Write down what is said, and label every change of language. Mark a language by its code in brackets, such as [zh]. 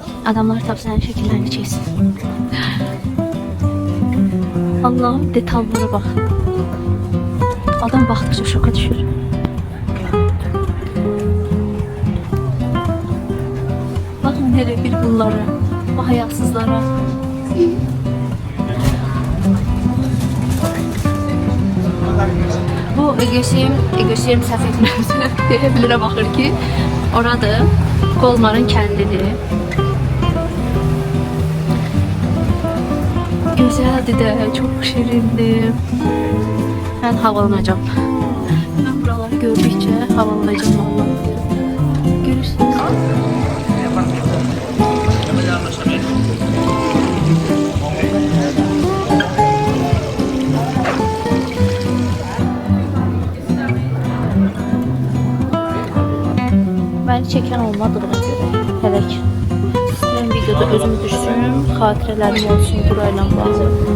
[az] Adamlar tap sənin şəkillərini çəksin. [tr] Allah'ım detallara bak. [az] Adam baxdıqca şoka düşür. [tr] Bakın hele bir bunlara, bu hayatsızlara. [az] Bu Egosiyem səhv etmirəmsə deyə bilirə baxır ki, orada Kolmarın kəndidir. [tr] Güzeldi de, çok şirindi. Ben havalanacağım. Ben buraları gördükçe havalanacağım vallahi. [az] Görürsünüz. [tr] Beni çeken olmadığına göre hele ki. [az] İstəyirəm videoda özüm düşsün, xatirələrim olsun burayla bağlı.